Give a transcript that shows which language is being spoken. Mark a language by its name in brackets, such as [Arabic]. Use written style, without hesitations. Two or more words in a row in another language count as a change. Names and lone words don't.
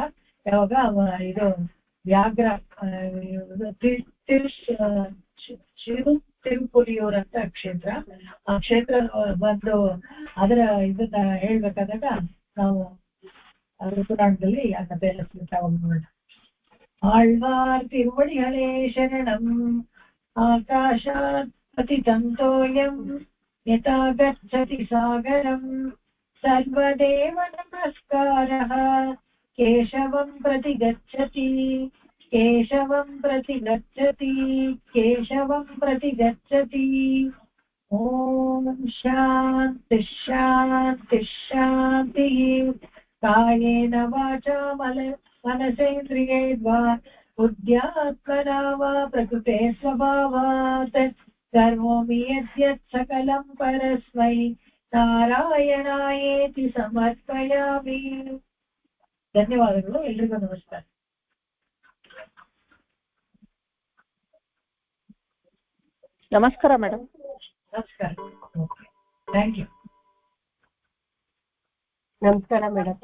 [Kannada] ಯಾವಾಗ ಇದು ವ್ಯಾಘ್ರ ತಿರುಪುಲಿಯೂರ್ ಅಂತ ಕ್ಷೇತ್ರ, ಆ ಕ್ಷೇತ್ರ ಬಂದು ಅದರ ಇದನ್ನ ಹೇಳ್ಬೇಕಾದಾಗ ನಾವು ಅದ್ರ ಪುರಾಣದಲ್ಲಿ ಆ ಕಥೆ ಎಲ್ಲ ಹೋಗೋಣ. [Tamil] ஆழ்வார் திருவடிகளே சரணம் [Sanskrit] ಆಕಾಶಾತ್ पतितं तोयं यथा गच्छति सागरं सर्वदेव नमस्कारः केशवं प्रति गच्छति केशवं प्रति गच्छति केशवं प्रति गच्छति। ॐ शान्ति शान्ति शान्तिः। कायेन वाचा मनसेन्द्रियैर्वा बुद्ध्यात्मना वा प्रकृते स्वभावात् करोमि यद्यत् सकलं परस्मै नारायणायेति समर्पयामि। [Kannada] ಧನ್ಯವಾದಗಳು. ಎಲ್ರಿಗೂ ನಮಸ್ಕಾರ. ನಮಸ್ಕಾರ ಮೇಡಮ್. ನಮಸ್ಕಾರ. [English] thank you. [Kannada] ನಮಸ್ಕಾರ ಮೇಡಮ್.